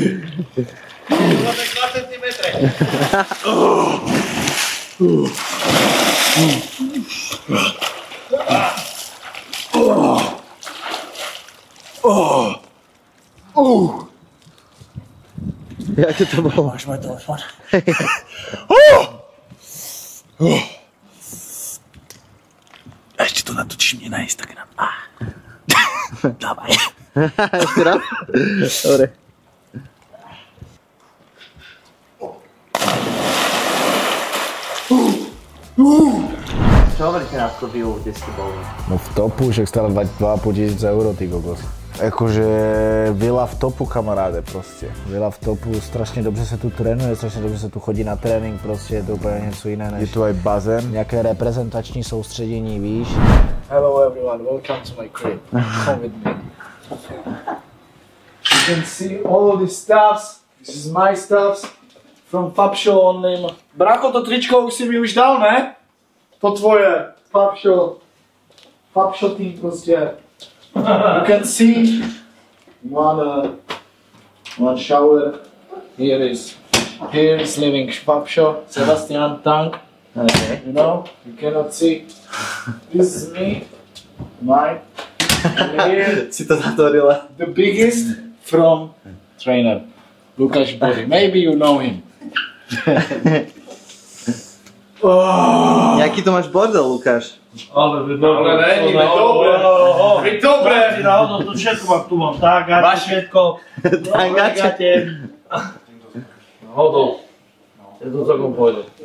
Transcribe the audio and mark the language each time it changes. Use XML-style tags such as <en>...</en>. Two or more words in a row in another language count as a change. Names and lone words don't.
<sk>To tak 2 cm. Jaké to bolo? Máš môj telefón? Ešte to natočím na Instagram. Dávaj. Ešte raz? Dobre. Čo hovoríte na to vilu, kde ste boli? No v topu, však stále 2,5 tisíc eur, ty kokos. Akože vila v topu, kamaráde, prostě.</sk> <cs>Vila v topu, strašně dobře se tu trénuje, strašně dobře se tu chodí na trénink, prostě je to úplně něco jiné než...</cs> <sk>Je tu aj bazén.</sk> <cs>Nějaké reprezentační soustředění, víš?</cs> <en>Hello everyone, welcome to my crib. Come with me. You can see all the stuffs. This is my stuffs. From Fabsho only.</en> <cs>Brácho, to tričko už si mi už dal, ne? To tvoje. Fabsho. Fabsho tým prostě.</cs> <en>You can see one shower. Here is living Fabsho. Sebastian Tank. Okay. You know, you cannot see. This is me. Mine. And here,</en> <sk>Si to zatvorila.</sk> <en>the biggest from trainer. Lukáš Body. Maybe you know him.</en> <cs>Jaký to máš bordel, Lukáš? Ale není, dobre.</cs> <sk>No to všetko mám tu, mám tágače, všetko. Tangače. Hodol. Je to celkom pôjde.</sk>